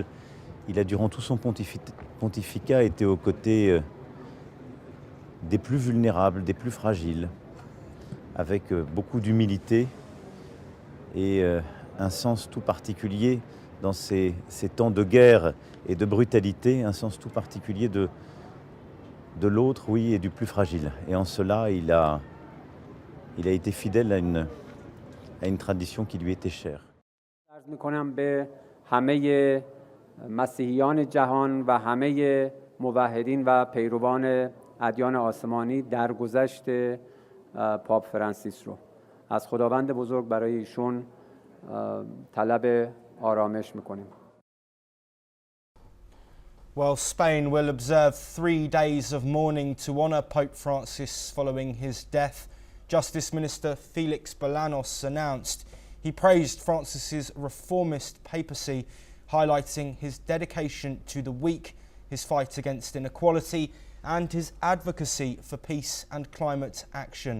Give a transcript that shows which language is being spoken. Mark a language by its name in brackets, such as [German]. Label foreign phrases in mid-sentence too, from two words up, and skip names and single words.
[French] Il a durant tout son pontificat été aux côtés des plus vulnérables, des plus fragiles, avec beaucoup d'humilité et un sens tout particulier dans ces temps de guerre et de brutalité, un sens tout particulier de l'autre, oui, et du plus fragile. Et en cela, il a été fidèle à une tradition qui lui était chère. [Persian] میکنم به همه مسیحیان جهان و همه موحدین و پیروان ادیان آسمانی درگذشت پاپ فرانسیس رو از خداوند بزرگ برای ایشون طلب آرامش میکنیم. [English] Well, Spain will observe 3 days of mourning to honour Pope Francis following his death. Justice Minister Felix Bolaños announced he praised Francis's reformist papacy, highlighting his dedication to the weak, his fight against inequality and his advocacy for peace and climate action.